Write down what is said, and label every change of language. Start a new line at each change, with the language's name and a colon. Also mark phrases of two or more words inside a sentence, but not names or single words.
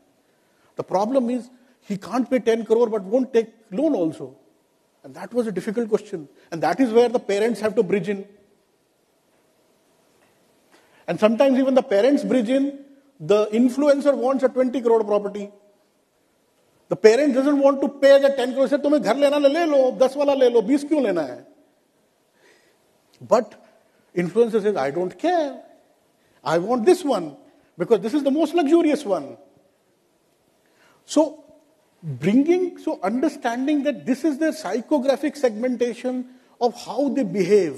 English: The problem is, he can't pay 10 crore but won't take loan also. And that was a difficult question. And that is where the parents have to bridge in. And sometimes even the parents bridge in, the influencer wants a 20 crore property. The parent doesn't want to pay the 10 crore. Say,
Hindi: तुम्हें घर लेना ले लो, 10 वाला ले लो, 20 क्यों लेना है?
English: But influencer says, I don't care. I want this one because this is the most luxurious one. So understanding that this is their psychographic segmentation of how they behave.